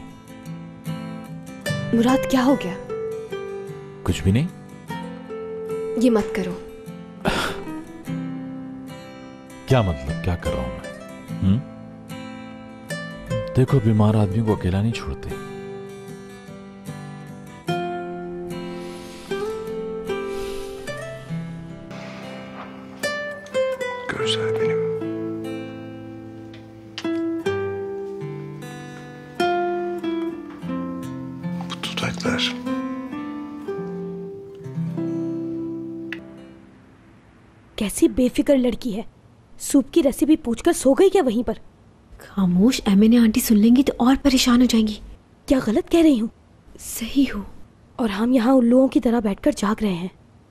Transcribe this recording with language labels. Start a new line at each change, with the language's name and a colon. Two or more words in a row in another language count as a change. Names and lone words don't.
Hindi: मुराद, क्या हो गया? कुछ भी नहीं। ये मत करो। क्या मतलब? क्या कर रहा हूं मैं? देखो, बीमार आदमी को अकेला नहीं छोड़ते।
Turkish: Gözler benim. Bu dudaklar.
Hindi: कैसी बेफिक्र लड़की है। सूप की रेसिपी पूछकर सो गई क्या वहीं पर? खामोश, एमिने आंटी सुन लेंगी तो और परेशान हो जाएंगी। क्या गलत कह रही हूँ? सही हो। और हम यहाँ उल्लुओं की तरह बैठकर जाग रहे हैं।